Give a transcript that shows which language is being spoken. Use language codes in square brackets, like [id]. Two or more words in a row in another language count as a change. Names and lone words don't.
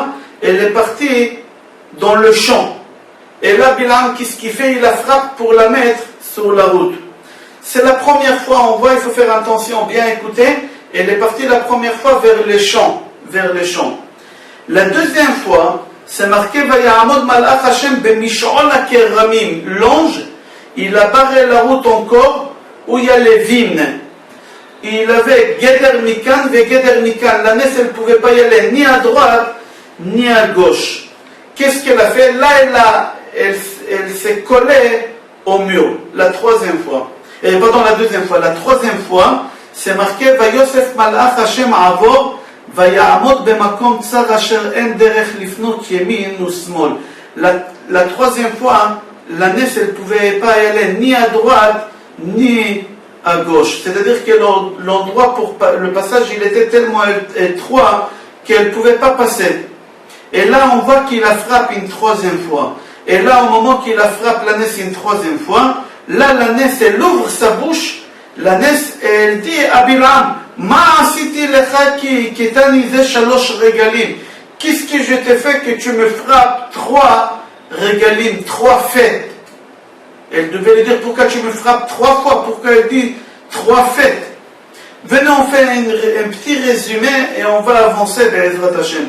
[fr] Elle est partie dans le champ. Et là, Bilam, qu'est-ce qu'il fait? Il la frappe pour la mettre sur la route. C'est la première fois, on voit, il faut faire attention, bien écouter. Elle est partie la première fois vers les champs. La deuxième fois, c'est marqué [he] ויעמוד מלאך השם במשעול הכרמים. [fr] L'ange, il a barré la route encore où il y a les vignes. Il avait [he] גדר מכאן וגדר מכאן. [fr] La Ness, elle ne pouvait pas y aller ni à droite ni à gauche. Qu'est-ce qu'elle a fait? Là, elle s'est collée au mur. La troisième fois. Pardon, la deuxième fois. La troisième fois, c'est marqué [he] ויוסף מלאך השם עבור ויעמוד במקום צר אשר אין דרך לפנות ימין ושמאל. [fr] La troisième fois, la Ness, elle ne pouvait pas y aller ni à droite ni à gauche. C'est-à-dire que l'endroit pour le passage, il était tellement étroit qu'elle ne pouvait pas passer. Et là, on voit qu'il la frappe une troisième fois. Et là, au moment qu'il la frappe, la Ness, une troisième fois, là, la Ness, elle ouvre sa bouche. La Ness, elle dit à Bilam, [he] מה עשיתי לך כי הכיתני זה שלוש רגלים. [fr] Qu'est-ce que je t'ai fait que tu me frappes 3 regalim, 3 fêtes? Elle devait lui dire, pourquoi tu me frappes 3 fois? Pourquoi elle dit 3 fêtes? Venez, on fait un petit résumé et on va avancer vers [he] עזרת השם.